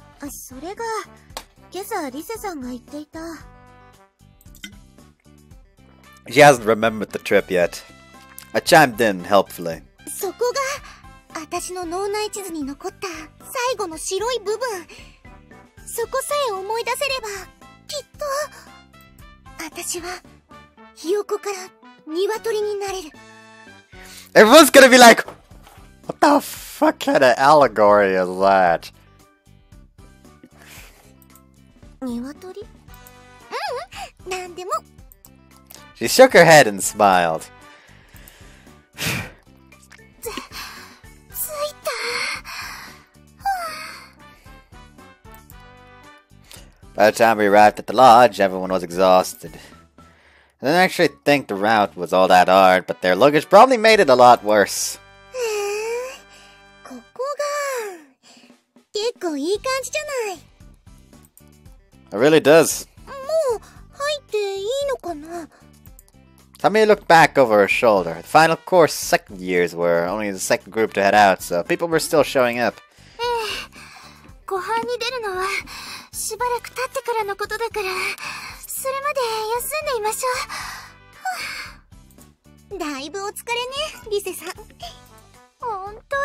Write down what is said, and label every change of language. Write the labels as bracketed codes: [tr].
[ja] それが、今朝リセさんが言っていた。 [en] She hasn't remembered the trip yet. I chimed in helpfully. [ja] そこが、私の脳内地図に残った最後の白い部分。そこさえ思い出せれば、きっと、私は、ひよこから鶏になれる。 [en] Everyone's gonna be like, what the fuck kind of allegory is that? [ja] 鶏？なんでも。 [en] She shook her head and smiled. [ja] ついた。 [en] By the time we arrived at the lodge, everyone was exhausted. I didn't actually think the route was all that hard, but their luggage probably made it a lot worse. [ja] ここが結構いい感じじゃない。 [en] It really does. [ja] もう入っていいのかな？ [en] Tamie looked back over her shoulder. The final course second years were only the second group to head out, so people were still showing up. [ja] 後半に出るのはしばらく経ってからのことだから、それまで休んでいましょう。だいぶお疲れね、リセさん。ほんとよ。